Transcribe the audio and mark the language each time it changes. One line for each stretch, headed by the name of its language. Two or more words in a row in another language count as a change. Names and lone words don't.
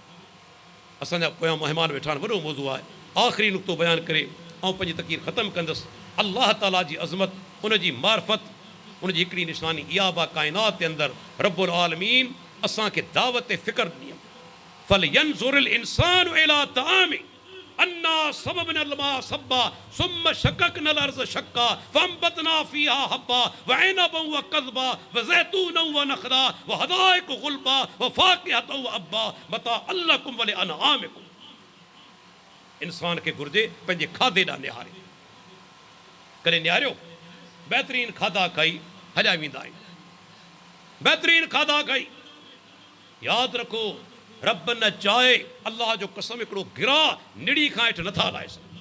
Sindhi: असांजा पोयां महिमान वेठा आहिनि, वॾो मौज़ू आहे। आख़िरी नुक़्तो बयानु करे ऐं पंहिंजी तक़रीर ख़तमु कंदुसि। अल्लाह ताला जी अज़मत, उन जी मार्फत, उन जी हिकिड़ी निशानी इहा बा काइनात जे अंदरि
Arabic: رب العالمين
Sindhi: असांखे दावत फ़िक्र ॾिनी।
Arabic: فلينظر الإنسان إلى طعامه أنا صببنا الماء صبا ثم شققنا الأرض شقا فأنبتنا فيها حبا وعنبا وقضبا وزيتونا ونخلا وحدائق غلبا وفاكهة وأبا متاعا لكم ولأنعامكم.
Sindhi: इंसान खे घुर्जे पंहिंजे खाधे ॾांहुं निहारे। कॾहिं निहारियो? बहितरीन खाधा खाई हलिया वेंदा आहियूं, बहितरीन खाधा खाई। यादि रखो, रब न चाहे, अल्लाह जो कसम, हिकिड़ो गिरा निड़ी खां हेठि नथा लाहे सघूं।